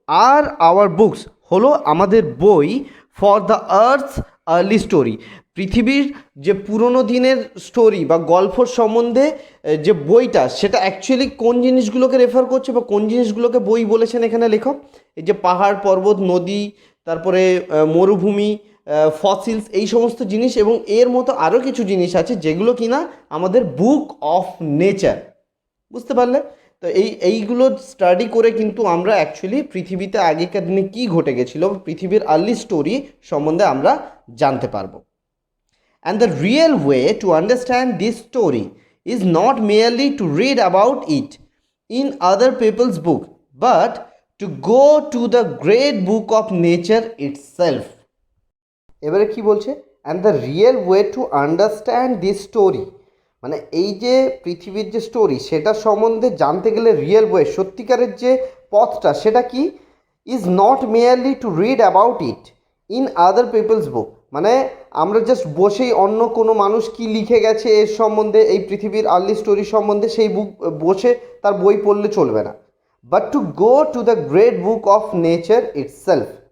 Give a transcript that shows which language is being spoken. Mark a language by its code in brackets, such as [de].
[bn] আর [en] our books [bn] হলো আমাদের বই, [en] for the earth's early story [bn] পৃথিবীর যে পুরনো দিনের স্টোরি বা গল্পর সম্বন্ধে যে বইটা, সেটা অ্যাকচুয়ালি কোন জিনিসগুলোকে রেফার করছে বা কোন জিনিসগুলোকে বই বলেছেন এখানে লেখক, এই যে পাহাড় পর্বত নদী তারপরে মরুভূমি ফসিলস এই সমস্ত জিনিস, এবং এর মতো আরও কিছু জিনিস আছে যেগুলো কিনা আমাদের [en] Book of nature. [bn] বুঝতে পারলে? তো এইগুলো স্টাডি করে কিন্তু আমরা অ্যাকচুয়ালি পৃথিবীতে আগেকার দিনে কী ঘটে গেছিলো, পৃথিবীর [en] early story [bn] সম্বন্ধে আমরা জানতে পারবো। [en] And the real way to understand this story is not merely to read about it in other people's book, but to go to the great book of nature itself. [bn] এবারে কি বলছে, [en] and the real way to understand this story [bn] মানে এই যে পৃথিবীর যে story সেটা সম্বন্ধে জানতে গেলে [en] real way [bn] সত্যিকারের যে পথটা সেটা কি, [en] is not merely to read about it in other people's book [bn] মানে আমরা জাস্ট বসেই অন্য কোনো মানুষ কি লিখে গেছে এর সম্বন্ধে এই পৃথিবীর আর্লি স্টোরি সম্বন্ধে সেই বুক বসে তার বই পড়লে চলবে না, [en] But to go to the great book of nature itself.